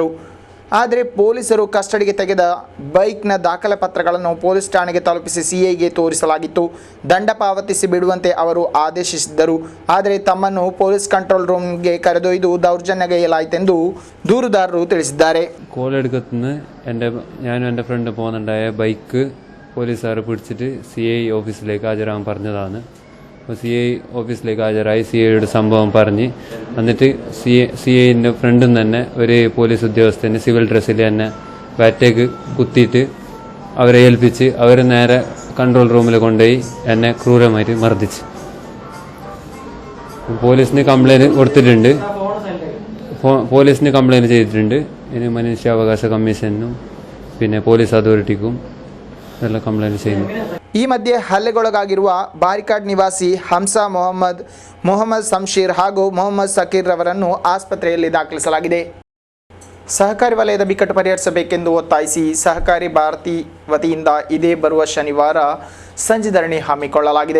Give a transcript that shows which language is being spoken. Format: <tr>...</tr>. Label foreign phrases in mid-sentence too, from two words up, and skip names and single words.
<kn>ಆದರೆ ಪೊಲೀಸರು ಕಸ್ಟಡಿಗೆ ತೆಗೆದ ಬೈಕ್ನ ದಾಖಲೆ ಪತ್ರಗಳನ್ನು ಪೊಲೀಸ್ ಠಾಣೆಗೆ ತಲುಪಿಸಿ CIಗೆ ತೋರಿಸಲಾಗಿತ್ತು. ದಂಡ ಪಾವತಿಸಿ ಬಿಡುವಂತೆ ಅವರು ಆದೇಶಿಸಿದ್ದರು. ಆದರೆ ತಮ್ಮನ್ನು ಪೊಲೀಸ್ ಕಂಟ್ರೋಲ್ ರೂಮ್ಗೆ ಕರೆದೊಯ್ದು ದೌರ್ಜನ್ಯಗೈಯಲಾಯಿತೆಂದು ದೂರುದಾರರು ತಿಳಿಸಿದ್ದಾರೆ.</kn> <ml>കോളെടുക്കത്തുനിന്ന് ഞാനും എൻ്റെ ഫ്രണ്ട് പോകുന്നുണ്ടായ ബൈക്ക് പോലീസുകാർ പിടിച്ചിട്ട് CI ഓഫീസിലേക്ക് ഹാജരാകാൻ പറഞ്ഞതാണ്. അപ്പോൾ CI ഓഫീസിലേക്ക് ഹാജരായി CIയോട് സംഭവം പറഞ്ഞ് എന്നിട്ട് CIൻ്റെ ഫ്രണ്ടും തന്നെ ഒരു പോലീസ് ഉദ്യോഗസ്ഥന് സിവിൽ ഡ്രസ്സിൽ തന്നെ ബാറ്റേക്ക് കുത്തിയിട്ട് അവരെ ഏൽപ്പിച്ച് അവർ നേരെ കൺട്രോൾ റൂമിൽ കൊണ്ടുപോയി എന്നെ ക്രൂരമായിട്ട് മർദ്ദിച്ച്. പോലീസിന് കംപ്ലൈൻറ്റ് കൊടുത്തിട്ടുണ്ട്, പോലീസിന് കംപ്ലൈൻറ്റ് ചെയ്തിട്ടുണ്ട്. ഇനി മനുഷ്യാവകാശ കമ്മീഷനും പിന്നെ പോലീസ് അതോറിറ്റിക്കും എല്ലാം കംപ്ലൈൻറ്റ് ചെയ്യുന്നു.</ml> <kn>ಈ ಮಧ್ಯೆ ಹಲ್ಲೆಗೊಳಗಾಗಿರುವ ಬಾರಿಕಾಡ್ ನಿವಾಸಿ ಹಂಸಾ ಮೊಹಮ್ಮದ್ ಶಂಶೀರ್ ಹಾಗೂ ಮೊಹಮ್ಮದ್ ಸಕೀರ್ ರವರನ್ನು ಆಸ್ಪತ್ರೆಯಲ್ಲಿ ದಾಖಲಿಸಲಾಗಿದೆ. ಸಹಕಾರಿ ವಲಯದ ಬಿಕ್ಕಟ್ಟು ಪರಿಹರಿಸಬೇಕೆಂದು ಒತ್ತಾಯಿಸಿ ಸಹಕಾರಿ ಭಾರತಿ ವತಿಯಿಂದ ಇದೇ ಬರುವ ಶನಿವಾರ ಸಂಜೆ ಧರಣಿ ಹಮ್ಮಿಕೊಳ್ಳಲಾಗಿದೆ.</kn>